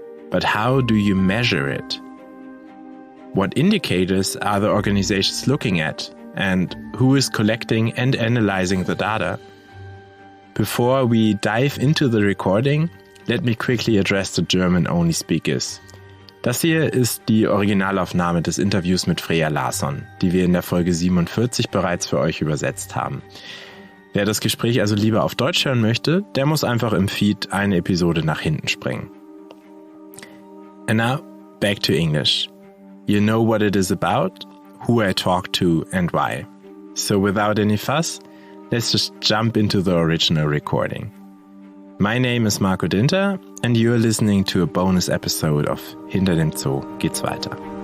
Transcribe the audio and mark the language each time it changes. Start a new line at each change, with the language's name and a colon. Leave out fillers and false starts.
English: But how do you measure it? What indicators are the organizations looking at, and who is collecting and analyzing the data? Before we dive into the recording, let me quickly address the German-only speakers.
German: Das hier ist die Originalaufnahme des Interviews mit Freja Larsen, die wir in der Folge 47 bereits für euch übersetzt haben. Wer das Gespräch also lieber auf Deutsch hören möchte, der muss einfach im Feed eine Episode nach hinten springen.
English: And now, back to English. You know what it is about, who I talk to and why. So without any fuss, let's just jump into the original recording. My name is Marco Dinter and you're listening to a bonus episode of Hinter dem Zoo geht's weiter.